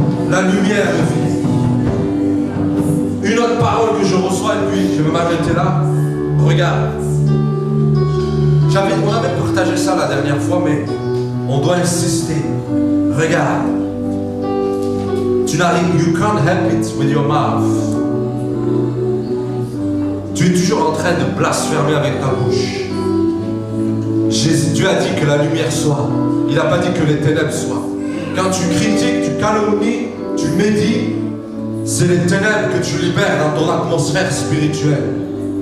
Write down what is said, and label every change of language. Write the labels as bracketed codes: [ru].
[fr] La lumière de vie. Une autre parole que je reçois et puis je vais m'arrêter là. Regarde. On avait partagé ça la dernière fois, mais on doit insister. Regarde. Tu n'arrives, [en] you can't help it with your mouth. [fr] Tu es toujours en train de blasphémer avec ta bouche. Dieu a dit que la lumière soit. Il n'a pas dit que les ténèbres soient. Quand tu critiques, tu calomnies, tu médis, c'est les ténèbres que tu libères dans ton atmosphère spirituelle.